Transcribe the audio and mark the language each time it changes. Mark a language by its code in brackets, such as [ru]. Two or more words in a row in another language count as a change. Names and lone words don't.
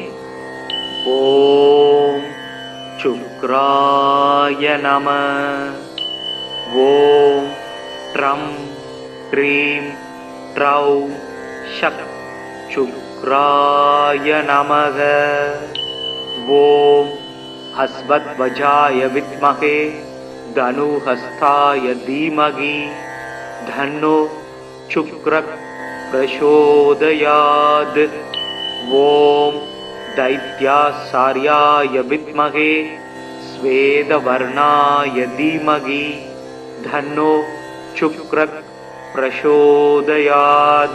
[sa] ओम् शुक्राय नमः। ओम् द्रां द्रीं द्रौं सः शुक्राय नमः। ओम् अश्वध्वजाय विद्महे धनुहस्ताय धीमहि तन्नो शुक्रः प्रचोदयात्। ॐ दैत्याचार्याय विद्महे श्वेतवर्णाय धीमहि तन्नो शुक्रः प्रचोदयात्।